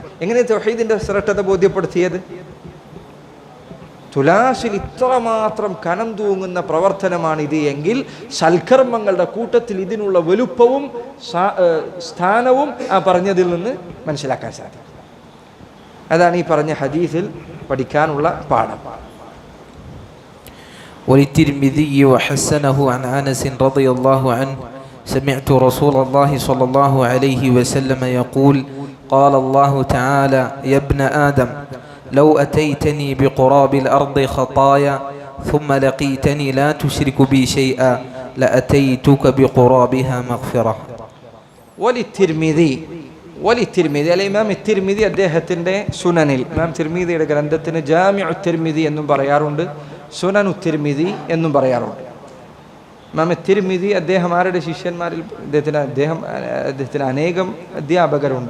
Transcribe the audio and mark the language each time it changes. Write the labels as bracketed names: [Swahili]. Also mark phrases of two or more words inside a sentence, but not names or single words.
[Malayalam] എങ്ങനെ തൗഹീദിന്റെ ശ്രേഷ്ഠത ബോധ്യപ്പെടുത്തിയത്? തുലാസിൽ ഇത്രമാത്രം കനം തൂങ്ങുന്ന പ്രവർത്തനമാണ് ഇത് എങ്കിൽ സൽക്കർമ്മങ്ങളുടെ കൂട്ടത്തിൽ ഇതിനുള്ള വലുപ്പവും സ്ഥാനവും ആ പറഞ്ഞതിൽ നിന്ന് മനസ്സിലാക്കാൻ സാധിക്കും. അതാണ് ഈ പറഞ്ഞ ഹദീസിൽ പഠിക്കാനുള്ള പാഠം. [Arabic] وللترمذي وحسنه عن أنس رضي الله عنه سمعت رسول الله صلى الله عليه وسلم يقول قال الله تعالى يا ابن آدم لو أتيتني بقراب الأرض خطايا ثم لقيتني لا تشرك بي شيئا لأتيتك بقرابها مغفرة. [Malayalam] വലിത്തിർമിദി അല്ല ഇമാം തിർമിദി അദ്ദേഹത്തിൻ്റെ സുനനിൽ, ഇമാം തിർമിദിയുടെ ഗ്രന്ഥത്തിന് ജാമിഉ തിർമിദി എന്നും പറയാറുണ്ട്, സുനനു തിർമിദി എന്നും പറയാറുണ്ട്. ഇമാം തിർമിദി അദ്ദേഹം ആരുടെ ശിഷ്യന്മാരിൽ അദ്ദേഹത്തിന് അനേകം അധ്യാപകരുണ്ട്.